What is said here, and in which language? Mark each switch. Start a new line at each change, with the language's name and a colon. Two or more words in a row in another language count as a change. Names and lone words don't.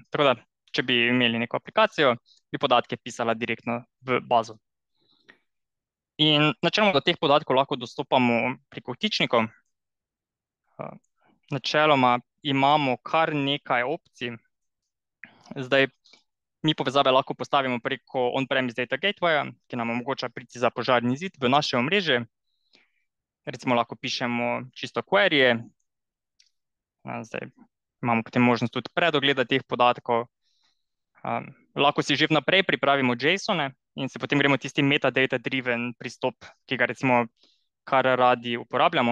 Slovenian: Tako da, če bi imeli neko aplikacijo, bi podatke pisala direktno v bazo. In načeloma do teh podatkov lahko dostopamo preko vtičnikov. Načeloma imamo kar nekaj opcij. Zdaj, mi povezave lahko postavimo preko
English: on-premise data gatewaya,
Slovenian: ki nam omogoča priti za požarni zid v naše omrežje. Recimo lahko pišemo čisto queryje. Zdaj imamo potem možnost tudi predogleda teh podatkov. Lahko si že vnaprej pripravimo JSON-e in se potem gremo tisti metadata-driven pristop, ki ga recimo kar radi uporabljamo.